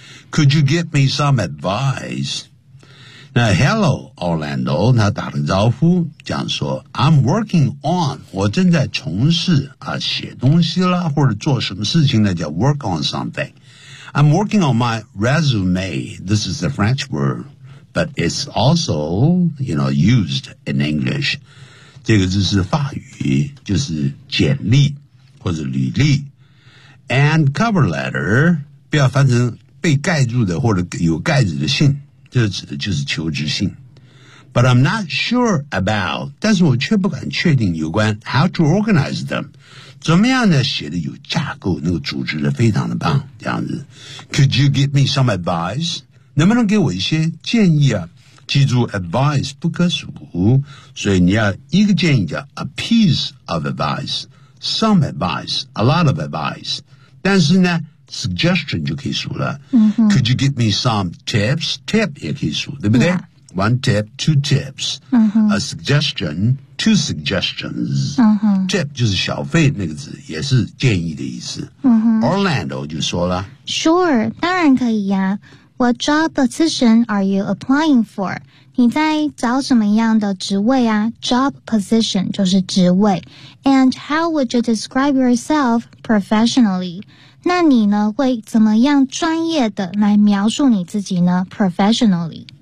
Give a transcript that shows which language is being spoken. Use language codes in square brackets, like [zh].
[en] Could you give me some advice? [zh] 那 [en] Hello, Orlando, [zh] 他打了招呼讲说 [en] I'm working on, [zh] 我正在从事啊写东西啦或者做什么事情呢叫 [en] work on something. I'm working on my resume. This is the French word, but it's also, you know, used in English. [zh] 这个字是法语就是简历或者履历。 And cover letter, 不要翻成被盖住的或者有盖子的信。这指的就是求职信 [en] But I'm not sure about [zh] 但是我却不敢确定有关 [en] How to organize them [zh] 怎么样呢写的有架构那个组织的非常的棒这样子 [en] Could you give me some advice [zh] 能不能给我一些建议啊记住 advice 不可数所以你要一个建议叫 [en] A piece of advice [zh] Some advice A lot of advice 但是呢Suggestion 就可以数了、 mm-hmm. [en] Could you give me some tips? Tip [zh] 也可以数对不对、 yeah. [en] One tip, two tips、 mm-hmm. A suggestion, two suggestions、 mm-hmm. [zh] Tip 就是小费那个字也是建议的意思、 mm-hmm. Orlando 就说了 [en] Sure, [zh] 当然可以呀、 [en] 啊、What job position are you applying for? [zh] 你在找什么样的职位啊 [en] Job position [zh] 就是职位 [en] And how would you describe yourself professionally? [zh] 那你呢会怎么样专业的来描述你自己呢 professionally